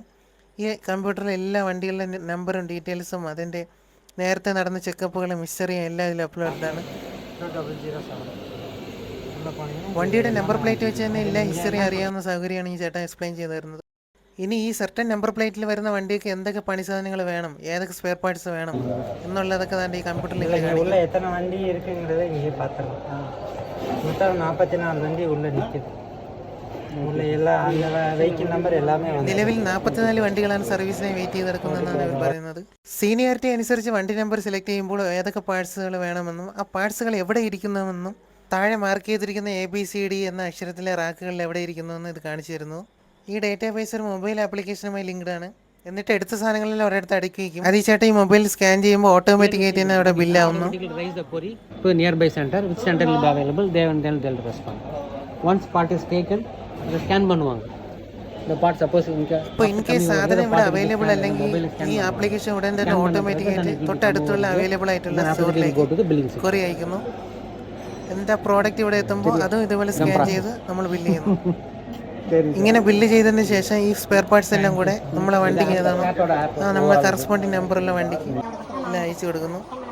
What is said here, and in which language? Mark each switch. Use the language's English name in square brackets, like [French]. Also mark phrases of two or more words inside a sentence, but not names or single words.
[Malayalam] ഈ കമ്പ്യൂട്ടറിൽ എല്ലാ വണ്ടികളുടെ നമ്പറും ഡീറ്റെയിൽസും അതിൻ്റെ നേരത്തെ നടന്ന ചെക്കപ്പുകളും ഹിസ്റ്ററിയും എല്ലാം ഇതിൽ അപ്ലോഡാണ്. വണ്ടിയുടെ [English] number plate [Malayalam] വെച്ച് തന്നെ എല്ലാ ഹിസ്റ്ററി അറിയാവുന്ന സൗകര്യമാണ് ഈ ചേട്ടൻ എക്സ്പ്ലെയിൻ ചെയ്തു തരുന്നത്. ഇനി ഈ സർട്ടൻ നമ്പർ പ്ലേറ്റിൽ വരുന്ന വണ്ടിക്ക് എന്തൊക്കെ പണി സാധനങ്ങൾ വേണം, ഏതൊക്കെ [English] spare parts [Malayalam] വേണം എന്നുള്ളതൊക്കെ തന്നെ ഈ കമ്പ്യൂട്ടറിൽ [Tamil] எத்தனை வண்டி இருக்குங்கிறத இங்கே பார்த்துடலாம். மொத்தம் 44 வண்டி உள்ளே நிற்குது. உள்ள எல்லாம் அந்த [English] vehicle number [Tamil] എല്ലാമേ [Malayalam] നിലവിൽ 44 വണ്ടികളാണ് സർവീസിനായി വെയിറ്റ് ചെയ്ത് കിടക്കുന്നതെന്നാണ് അവർ പറയുന്നത്. സീനിയോറിറ്റി അനുസരിച്ച് വണ്ടി നമ്പർ സെലക്ട് ചെയ്യുമ്പോൾ ഏതൊക്കെ പാർട്സുകൾ വേണമെന്നും ആ പാർട്സുകൾ എവിടെ ഇരിക്കുന്നുവെന്നും താഴെ മാർക്ക് ചെയ്തിരിക്കുന്ന ABCD എന്ന അക്ഷരത്തിലെ റാക്കുകളിൽ എവിടെ ഇരിക്കുന്നുവെന്ന് ഇത് കാണിച്ചു തരുന്നു. ഈ ഡേറ്റാബേസ് ഒരു മൊബൈൽ ആപ്ലിക്കേഷനുമായി ലിങ്ക്ഡ് ആണ്. എന്നിട്ട് എടുത്ത സാധനങ്ങളിൽ ഒരിടത്ത് അടുക്കി വയ്ക്കും. അത് ഈ ചേട്ടൻ ഈ മൊബൈൽ സ്കാൻ ചെയ്യുമ്പോൾ ഓട്ടോമാറ്റിക്കായിട്ട് തന്നെ അവിടെ ബില്ലാവുന്നു. [English] to nearby center, which center will be available, they'll respond. Once part is taken, the scan பண்ணுவாங்க. The part suppose [Malayalam] ഇപ്പോൾ [English] in case [Malayalam] സാധനം ഇവിടെ അവൈലബിൾ അല്ലെങ്കിൽ ഈ ആപ്ലിക്കേഷൻ ഉടൻ തന്നെ ഓട്ടോമാറ്റിക്കായിട്ട് തൊട്ടടുത്തുള്ള അവൈലബിൾ ആയിട്ടുള്ള സ്റ്റോറിലേക്ക് കൊറി അയക്കുന്നു. എന്നിട്ട് ആ പ്രോഡക്റ്റ് ഇവിടെ എത്തുമ്പോൾ അതും ഇതുപോലെ സ്കാൻ ചെയ്ത് നമ്മൾ ബില്ല് ചെയ്യുന്നു. ഇങ്ങനെ ബില്ല് ചെയ്തതിന് ശേഷം ഈ [English] spare parts [Malayalam] എല്ലാം കൂടെ നമ്മളെ വണ്ടിക്ക് ഏതാണ് നമ്മളെ കറസ്പോണ്ടിങ് നമ്പറുള്ള വണ്ടിക്ക് എല്ലാം അയച്ചു കൊടുക്കുന്നു.